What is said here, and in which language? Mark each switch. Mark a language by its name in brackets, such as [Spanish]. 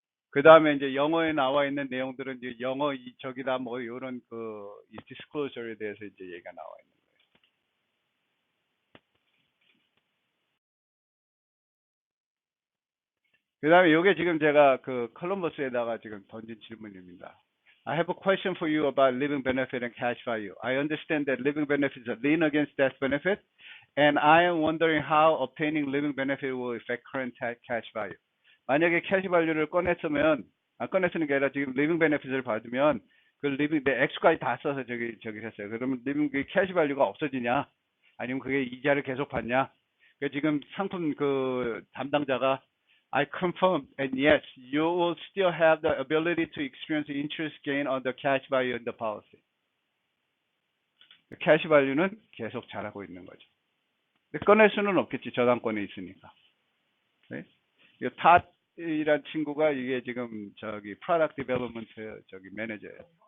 [Korean] 그 다음에 이제 영어에 나와 있는 내용들은 이제 영어 저기다 뭐 이런 이 디스클로저에 대해서 이제 얘기가 나와 있는 거예요. 그 다음에 이게 지금 제가 그 컬럼버스에다가 지금 던진 질문입니다. [English] I have a question for you about living benefit and cash value. I understand that living benefits are lean against death benefit, and I am wondering how obtaining living benefit will affect current cash value. [Korean] 만약에 캐시 밸류를 꺼냈으면, 꺼냈으는 게 아니라 지금 리빙 베네핏을 받으면 그 리빙 내 액수까지 다 써서 저기 했어요. 그러면 리빙 그 캐시 밸류가 없어지냐? 아니면 그게 이자를 계속 받냐? 그 지금 상품 그 담당자가 [English] I confirm and yes, you will still have the ability to experience interest gain on the cash value in the policy. [Korean] 캐시 밸류는 계속 자라고 있는 거죠. 근데 꺼낼 수는 없겠지. 저당권에 있으니까. 네? 탓이란 친구가 이게 지금 저기 프로덕트 디벨롭먼트 저기 매니저예요.